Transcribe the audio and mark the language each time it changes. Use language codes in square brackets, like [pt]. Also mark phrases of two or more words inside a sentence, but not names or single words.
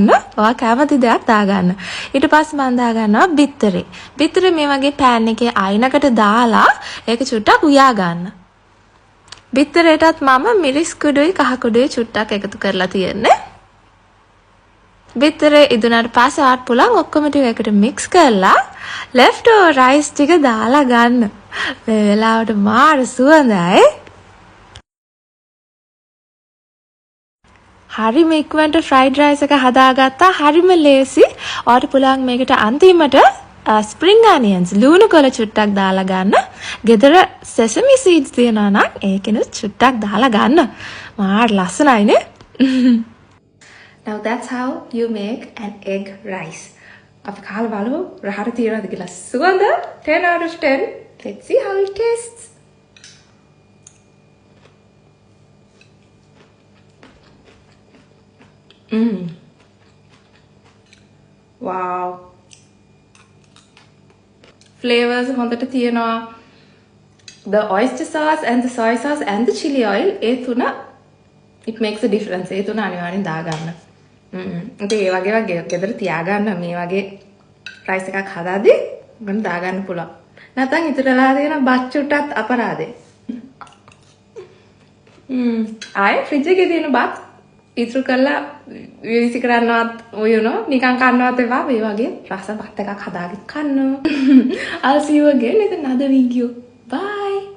[si] ඔයා කැමති දෙයක් දාගන්න. ඊට පස්සේ මම දාගන්නවා බිත්තරේ. බිත්තරේ මේ වගේ පෑන් එකේ අයිනකට දාලා ඒක චුට්ටක් උයා ගන්න. බිත්තරේටත් මම මිරිස් කුඩුයි කහ කුඩුයි චුට්ටක් එකතු කරලා තියෙන්නේ. බිත්තරේ ඉදුණාට පස්සේ ආත් පුළුවන් ඔක්කොම ටික එකට මික්ස් කරලා [en] left over rice [si] ටික දාලා ගන්න. මේ වෙලාවට මාර සුවඳයි. හරිම ඉක්මනට [en] fried rice [si] එක හදාගත්තා. හරිම ලේසි. ඔයාට පුළුවන් මේකට අන්තිමට [en] spring onions [si] ලුණු කොළ චුට්ටක් දාලා ගන්න. ගෙදර [en] sesame seeds [si] තියනවා නම් ඒකෙනුත් චුට්ටක් දාලා ගන්න. මාර ලස්සනයිනේ. [en] Now that's how you make an egg rice. [si] අපි කාලා බලමු රහට තියනවද කියලා. සුවඳ [en] 10 out of 10. Let's see how it tastes. Wow. [si] Flavors හොඳට තියෙනවා. [en] The oyster sauce and the soy sauce and the chili oil [si] ඒ තුන [en] it makes a difference. [si] ඒ තුන අනිවාර්යෙන් දාගන්න. ඉතින් ඒ වගේ ගෙදර තියාගන්න මේ වගේ රයිස් එකක් හදාදී මම දාගන්න පුළුවන්. නැත්නම් ඉතුරුලා තියෙන බත් චුට්ටත් අපරාදේ. ආයේ ෆ්‍රිජ් එකේ තියෙන බත් ඉතුරු කරලා විසි කරන්නවත් නිකන් කන්නවත් එපා. මේ වගේ රස බත් එකක් හදාගෙන කන්න. [en] I'll see you again in another video. Bye.